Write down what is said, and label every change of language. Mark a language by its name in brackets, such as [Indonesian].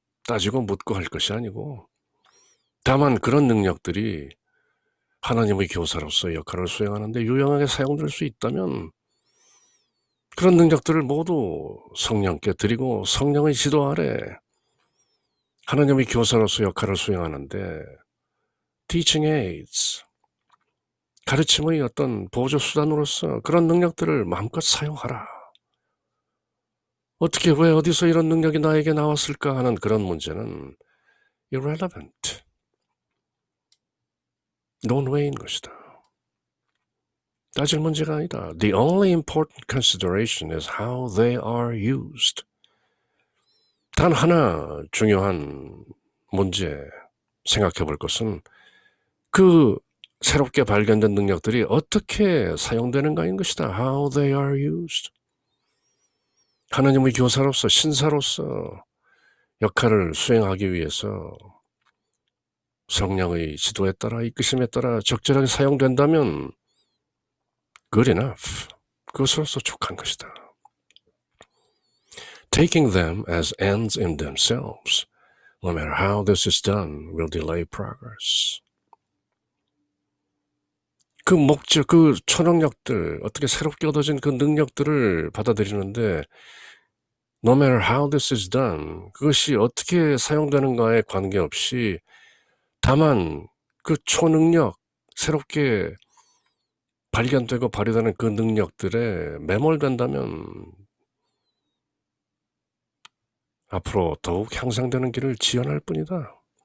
[Korean] 따지고 묻고 할 것이 아니고 다만 그런 능력들이 하나님의 교사로서 역할을 수행하는데 유용하게 사용될 수 있다면 그런 능력들을 모두 성령께 드리고 성령의 지도 아래 하나님의 교사로서 역할을 수행하는데 teaching aids, 가르침의 어떤 보조 수단으로서 그런 능력들을 마음껏 사용하라. 어떻게 왜 어디서 이런 능력이 나에게 나왔을까 하는 그런 문제는 irrelevant, 논외인 것이다. 따질 문제가 아니다. [English] The only important consideration is how they are used. [Korean] 단 하나 중요한 문제 생각해 볼 것은 그 새롭게 발견된 능력들이 어떻게 사용되는가인 것이다. [English] How they are used. [Korean] 하나님의 교사로서 신사로서 역할을 수행하기 위해서 성령의 지도에 따라 이끄심에 따라 적절하게 사용된다면 [English] good enough. [Korean] 그것으로서 족한 것이다. [English] Taking them as ends in themselves, no matter how this is done, will delay progress. [Korean] 그 목적, 그 초능력들, 어떻게 새롭게 얻어진 그 능력들을 받아들이는데 [English] no matter how this is done, [Korean] 그것이 어떻게 사용되는가에 관계없이 다만 그 초능력, 새롭게 발견되고 발휘되는 그 능력들에 매몰된다면 앞으로 더욱 향상되는 길을 지연할 뿐이다.